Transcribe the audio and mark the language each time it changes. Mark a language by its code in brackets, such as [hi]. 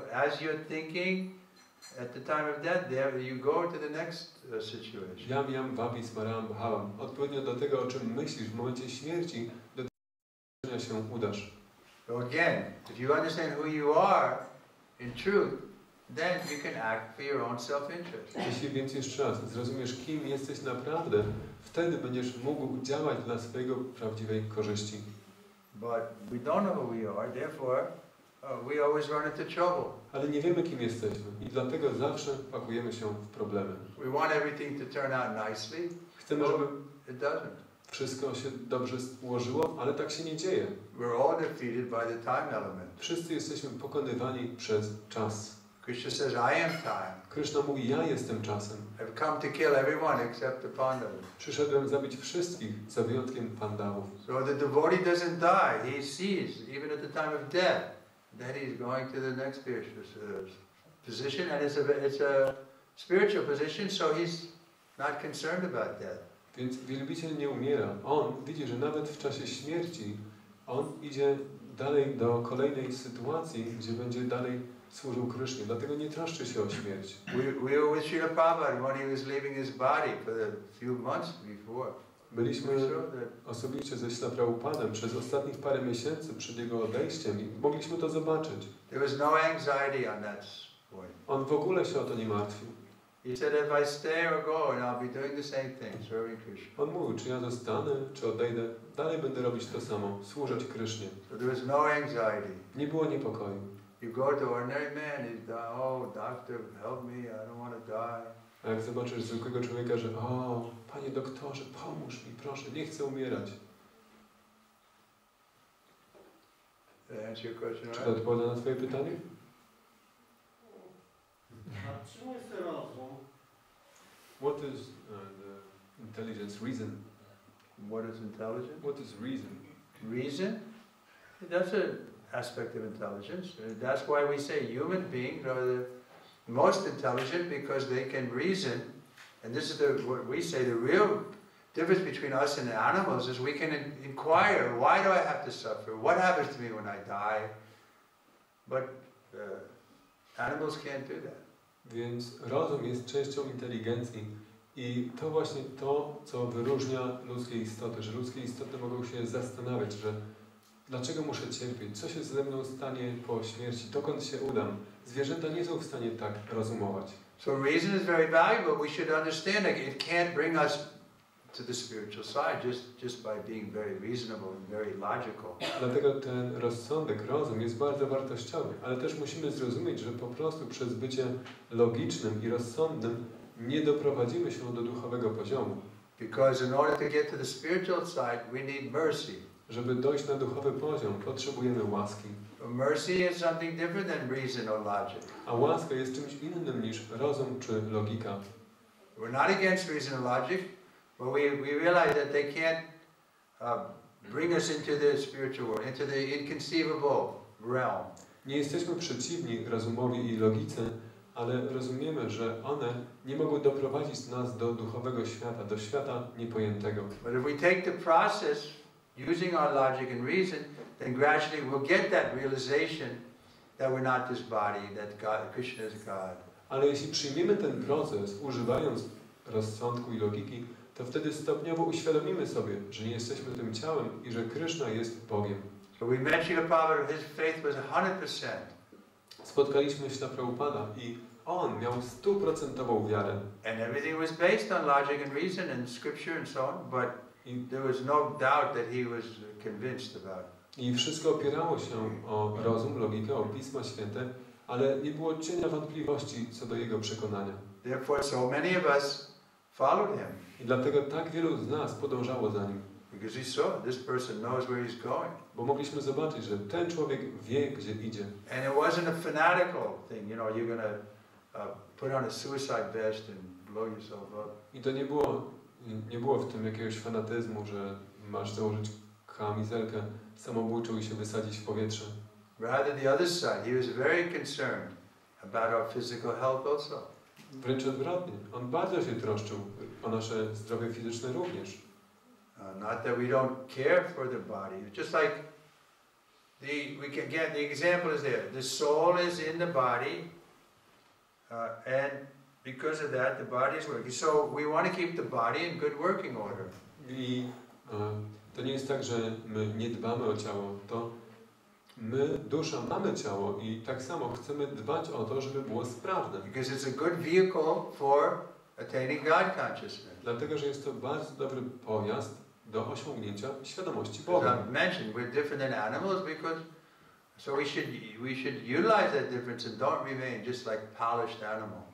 [en] As you're thinking, at the time of death, there you go to the next situation. [sa] Yam yam vapi smaram bhavam. [pl] Odpowiednio do tego, o czym myślisz w momencie śmierci, do tego się udasz. [en] So again, if you understand who you are in truth, then you can act for your own self-interest. [pl] Jeśli więc jeszcze raz zrozumiesz, kim jesteś naprawdę, wtedy będziesz mógł działać dla swojego prawdziwej korzyści. [en] but we don't know who we are, therefore we always run into trouble. [pl] Ale nie wiemy, kim jesteśmy i dlatego zawsze pakujemy się w problemy. [en] We want everything to turn out nicely. [pl] Chcemy, żeby [en] It doesn't. [pl] wszystko się dobrze ułożyło, ale tak się nie dzieje. [en] We're all defeated by the time element. [pl] Wszyscy jesteśmy pokonywani przez czas. [en] Krishna says, I am time. [pl] Kryszna mówi, ja jestem czasem. [en] I've come to kill everyone except the Pandavas. [pl] Przyszedłem zabić wszystkich, za wyjątkiem Pandawów. [en] So the devotee doesn't die. He sees, even at the time of death, that he's going to the next position, and it's a spiritual position, so he's not concerned about death. [pl] Więc wielbiciel nie umiera. On widzi, że nawet w czasie śmierci on idzie dalej do kolejnej sytuacji, gdzie będzie dalej służył Krysznie. Dlatego nie troszczy się o śmierć. [en] We were with Srila Prabhupada when he was leaving his body for the few months before. [pl] Byliśmy osobiście ze Śla Prabhupadem przez ostatnich parę miesięcy przed jego odejściem i mogliśmy to zobaczyć. [en] There was no anxiety on that point. [pl] On w ogóle się o to nie martwił. [en] He said, if I stay or go, and I'll be doing the same thing, serving Krishna. [pl] On mówił, czy ja zostanę, czy odejdę, dalej będę robić to samo, służyć Krysznie. [en] So there was no anxiety. [pl] Nie było niepokoju. [en] You go to ordinary man, he's done, oh, doctor, help me, I don't want to die. [pl] A jak zobaczysz zwykłego człowieka, że o, panie doktorze, pomóż mi, proszę, nie chcę umierać. Czy to odpowiada na twoje pytanie? A czym jest rozum? [en] What is the intelligence, reason? What is intelligence? What is reason? Reason? That's an aspect of intelligence. That's why we say human beings are the most intelligent, because they can reason. And this is what we say, the real difference between us and the animals is we can inquire, why do I have to suffer? What happens to me when I die? But animals can't do that. [pl] Więc rozum jest częścią inteligencji i to właśnie to, co wyróżnia ludzkie istoty, że ludzkie istoty mogą się zastanawiać, że dlaczego muszę cierpieć, co się ze mną stanie po śmierci, dokąd się udam. Zwierzęta nie są w stanie tak rozumować. [en] So reason is very valuable. We should understand that it can't bring us to the spiritual side just by being very reasonable and very logical. [pl] Dlatego ten rozsądek, rozum jest bardzo wartościowy, ale też musimy zrozumieć, że po prostu przez bycie logicznym i rozsądnym nie doprowadzimy się do duchowego poziomu. [en] Because in order to get to the spiritual side, we need mercy. [pl] Żeby dojść na duchowy poziom, potrzebujemy łaski. [en] Mercy is something different than reason or logic. [pl] A łaska jest czymś innym niż rozum czy logika. [en] We're not against reason or logic, but we realize that they can't bring us into the spiritual world, into the inconceivable realm. [pl] Nie jesteśmy przeciwni rozumowi i logice, ale rozumiemy, że one nie mogą doprowadzić nas do duchowego świata, do świata niepojętego. [en] But if we take the process using our logic and reason, then gradually we'll get that realization that we're not this body, that Krishna is God. [pl] Ale jeśli przyjmiemy ten proces, używając rozsądku i logiki, to wtedy stopniowo uświadomimy sobie, że nie jesteśmy tym ciałem i że Kryszna jest Bogiem. [en] So we met Srila Prabhupada, his faith was 100%. [pl] Spotkaliśmy Śla Prabhupada i on miał 100% wiarę. [en] And everything was based on logic and reason and scripture and so on, but there was no doubt that he was convinced about it. [pl] I wszystko opierało się o rozum, logikę, o Pisma Święte, ale nie było cienia wątpliwości co do jego przekonania. [en] Therefore, so many of us followed him. [pl] I dlatego tak wielu z nas podążało za nim. [en] Because he saw this person knows where he's going. [pl] Bo mogliśmy zobaczyć, że ten człowiek wie, gdzie idzie. [en] And it wasn't a fanatical thing, you know, you're going to put on a suicide vest and blow yourself up. [pl] I to nie było w tym jakiegoś fanatyzmu, że masz założyć kamizelkę samobójczą i się wysadzić w powietrze. [en] Rather the other side, he was very concerned about our physical health also. [pl] Wręcz odwrotnie. On bardzo się troszczył o nasze zdrowie fizyczne również. [en] Not that we don't care for the body. Just like we can get, the example is there. The soul is in the body, and because of that, the body is working. So we want to keep the body in good working order. [pl] I to nie jest tak, że my nie dbamy o ciało. To my, dusza, mamy ciało i tak samo chcemy dbać o to, żeby było sprawne. Because it's a good vehicle for attaining God consciousness. Dlatego, że jest to bardzo dobry pojazd do osiągnięcia świadomości [en] As [pl] Boga. [en] I've mentioned, we're different than animals because, so we should utilize that difference and don't remain just like polished animal.